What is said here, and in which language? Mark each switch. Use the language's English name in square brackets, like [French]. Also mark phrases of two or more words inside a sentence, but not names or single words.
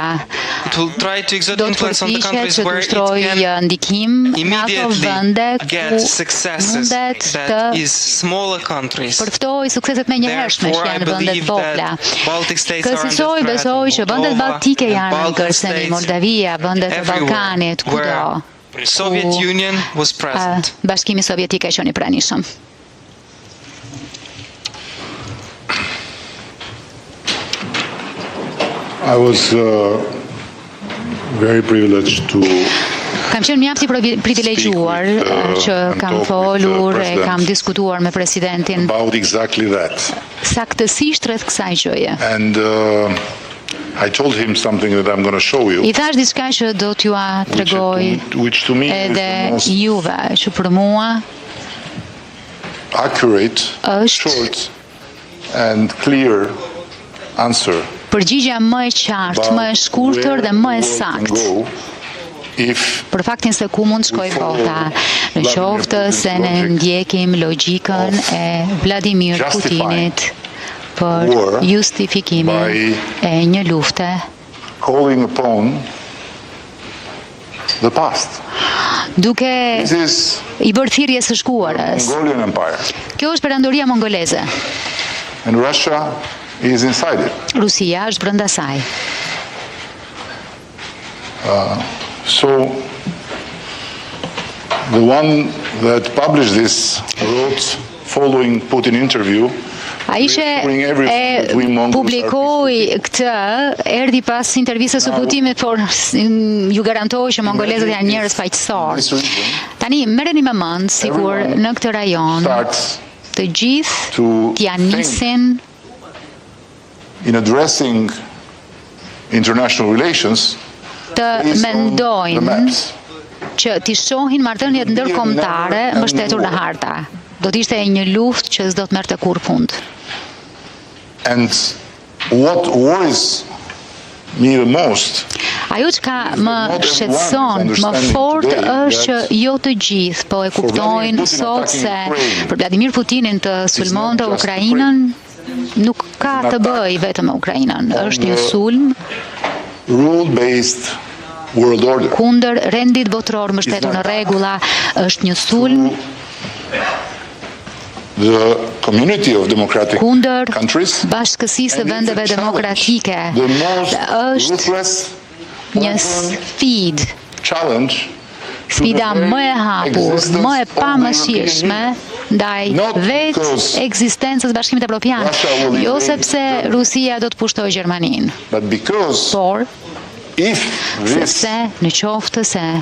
[Albanian] Do të përpiqet që të ushtrojë ndikim në ato vende ku mundet të përftojë sukseset menjëhershme që janë vendet vogla. Kësaj besoj që vendet baltike janë në kërcënim, Moldavia, vendet e Ballkanit, kudo. Bashkimi Sovjetik e qenë i pranishëm. [English] I was very privileged to [Albanian] Kam qenë mjaft i privilegjuar që kam folur e kam diskutuar me presidentin [English] about exactly that. [Albanian] Saktësisht rreth kësaj gjëje. [English] And I told him something that I'm going to show you. [Albanian] I thash diçka që do t'ju tregoj edhe juve, që për mua [English] accurate, short and clear answer. [Albanian] Përgjigja më e qartë, më e shkurtër dhe më e saktë. Për faktin se ku mund shkoj bota, në qoftë se ne ndjekim logjikën e Vladimir Putinit për justifikimin e një lufte [English] calling upon the past. [Albanian] Duke [English] This is [Albanian] I bërë thirrjes së shkuarës. [English] Mongolian Empire. [Albanian] Kjo është perandoria mongoleze. [English] And Russia is inside it. [Albanian] Rusia është brenda saj. [English] So the one that published this wrote following Putin interview. [Albanian] Ai publikoi këtë, erdhi pas intervistës së Putinit, por ju garantoj që mongolezët janë njerëz faqësorë. Tani merreni me mend sikur në këtë rajon të gjithë t'ja nisin [English] in addressing international relations [Albanian] të mendojnë që t'i shohin marrëdhëniet ndërkombëtare mbështetur në harta. Do t'ishte një luftë që s'do t'merrte kurrë fund. [English] And what worries me the most, [Albanian] ajo që më shqetëson më fort është që jo të gjithë po e kuptojnë sot se për Vladimir Putinin të sulmonte Ukrainën nuk ka të bëjë vetëm me Ukrainën, është një sulm [English] rule-based world order. [Albanian] Kundër rendit botror mbështetur në rregulla, është një sulm [English] the community of democratic countries, [Albanian] bashkësisë së vendeve demokratike, është një sfidë, sfida më e hapur, më e pamëshirshme ndaj vetë ekzistencës Bashkimit Evropian, jo sepse Rusia do të pushtojë Gjermaninë, por sepse në qoftë se